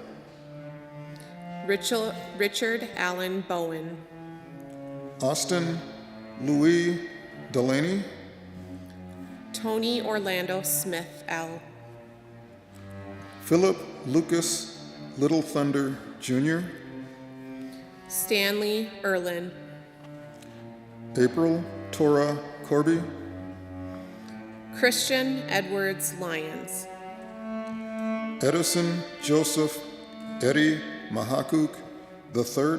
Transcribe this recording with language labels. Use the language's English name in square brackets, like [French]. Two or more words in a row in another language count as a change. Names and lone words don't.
[English] Richard Allen Bowen. Austin Louis Delaney, Tony Orlando Smith L. Philip Lucas Little Thunder Jr., Stanley Erlin. April Tora Corby, Christian Edwards Lyons. Edison Joseph Eddie Mahakuk III,